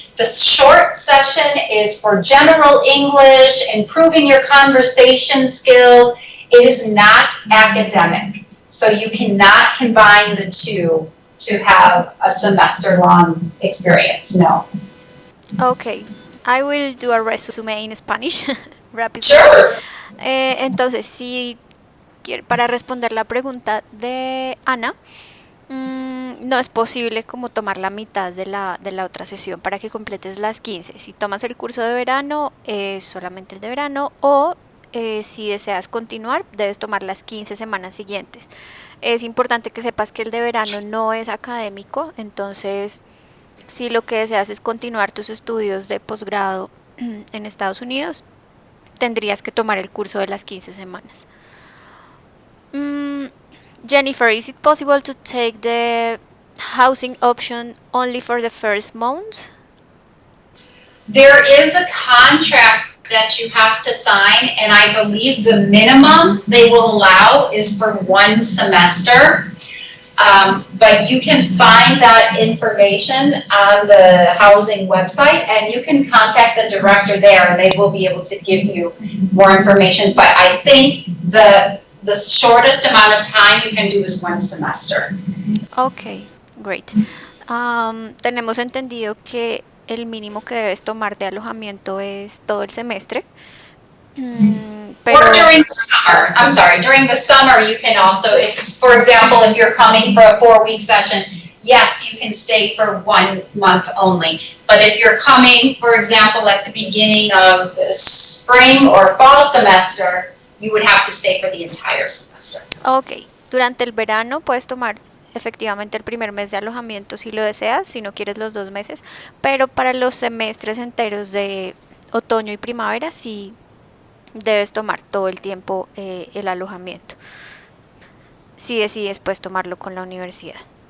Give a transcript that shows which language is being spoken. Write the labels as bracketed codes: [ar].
[en] The short session is for general English, improving your conversation skills. It is not academic. So you cannot combine the two to have a semester-long experience, no. Okay, I will do a resume in Spanish rapidly. Sure. [es] Entonces, si para responder la pregunta de Ana, no es posible como tomar la mitad de la otra sesión para que completes las 15. Si tomas el curso de verano, solamente el de verano, o si deseas continuar, debes tomar las 15 semanas siguientes. Es importante que sepas que el de verano no es académico, entonces si lo que deseas es continuar tus estudios de posgrado en Estados Unidos, tendrías que tomar el curso de las 15 semanas. [en] Jennifer, is it possible to take the housing option only for the first month? There is a contract that you have to sign, and I believe the minimum they will allow is for 1 semester. But you can find that information on the housing website, and you can contact the director there, and they will be able to give you more information. But I think the shortest amount of time you can do is 1 semester. Okay, great. [es] Tenemos entendido que el mínimo que debes tomar de alojamiento es todo el semestre. Pero [en] or during the summer. I'm sorry, during the summer you can also, if, for example, if you're coming for a 4-week session, yes, you can stay for 1 month only. But if you're coming, for example, at the beginning of spring or fall semester, you would have to stay for the entire semester. [es] Okay, durante el verano puedes tomar efectivamente el primer mes de alojamiento si lo deseas, si no quieres los 2 meses, pero para los semestres enteros de otoño y primavera sí debes tomar todo el tiempo el alojamiento, si decides pues tomarlo con la universidad.